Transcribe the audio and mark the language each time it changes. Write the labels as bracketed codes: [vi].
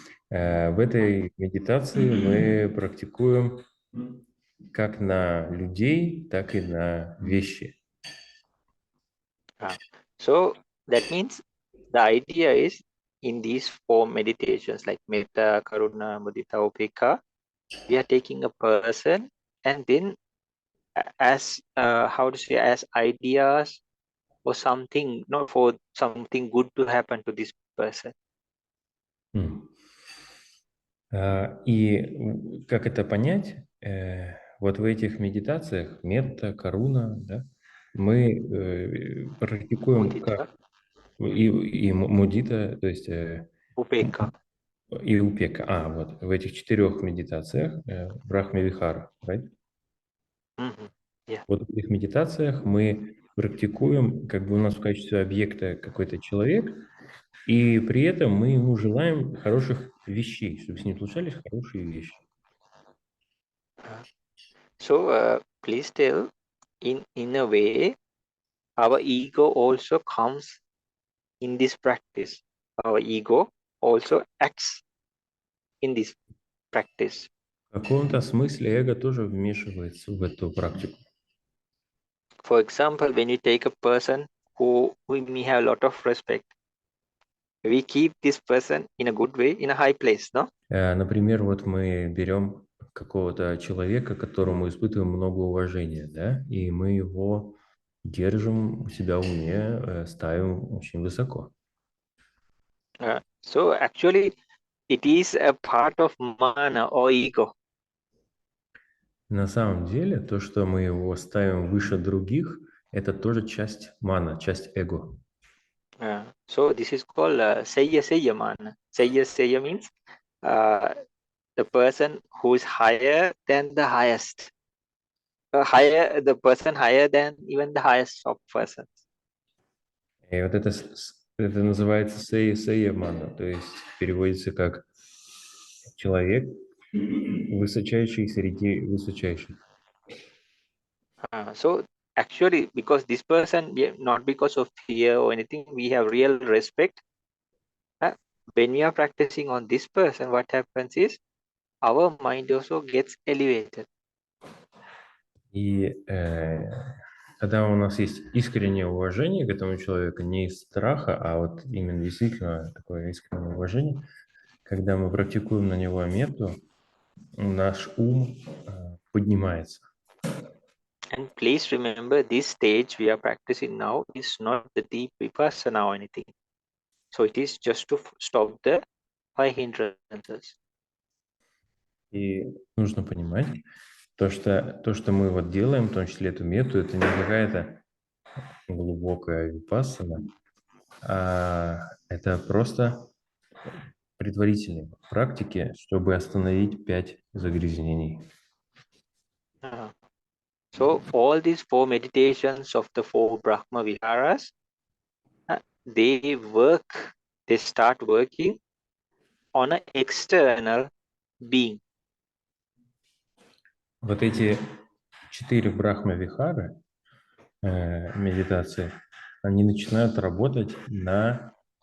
[ru] В этой медитации мы практикуем как на людей, так и на вещи. [en] So that means the idea is in these 4 meditations like metta, karuna, mudita, upekkha, we are taking a person and then as as ideas or something, not for something good to happen to this person. [ru] И как это понять? Вот в этих медитациях метта, каруна, да, мы практикуем [pi] Mudita, [ru] как и мудита, то есть [pi] upekkha. [ru] и упека. Вот в этих 4 медитациях брахма-вихара, [en] right? Yeah. [ru] Вот в этих медитациях мы практикуем, как бы у нас в качестве объекта какой-то человек, и при этом мы ему желаем хороших вещей, чтобы с ним случались хорошие вещи. [en] So please tell, in a way, our ego also comes in this practice. Our ego also acts in this practice. [ru] В каком-то смысле эго тоже вмешивается в эту практику. [en] For example, when you take a person who we have a lot of respect, we keep this person in a good way in a high place, no? [ru] Например, вот мы берем какого-то человека, которому испытываем много уважения, да, и мы его держим у себя в уме, ставим очень высоко. [en] So actually, it is a part of mana or ego. [ru] На самом деле, то, что мы его ставим выше других, это тоже часть мана, часть эго. [en] So this is called seya mana. Seya means the person who is higher than the highest. The person higher than even the highest of persons. [ru] И вот это называется сея мана, то есть переводится как человек, высочайший среди высочайших. [en] So actually, because this person, not because of fear or anything, we have real respect. When we are practicing on this person, what happens is our mind also gets elevated. [ru] И когда у нас есть искреннее уважение к этому человеку, не из страха, а вот именно действительно такое искреннее уважение, когда мы практикуем на него метту, наш ум поднимается. [en] And please remember, this stage we are practicing now is not the deep vipassana or anything. So it is just to stop the 5 hindrances. [ru] И нужно понимать, то, что мы вот делаем, в том числе эту метту, это не какая-то глубокая випассана, а это просто предварительные практики, чтобы остановить 5 загрязнений. [en] So all these 4 meditations of the 4 Brahma Viharas, they start working on an external being. [ru] Вот эти 4 брахма-вихары медитации, они начинают работать на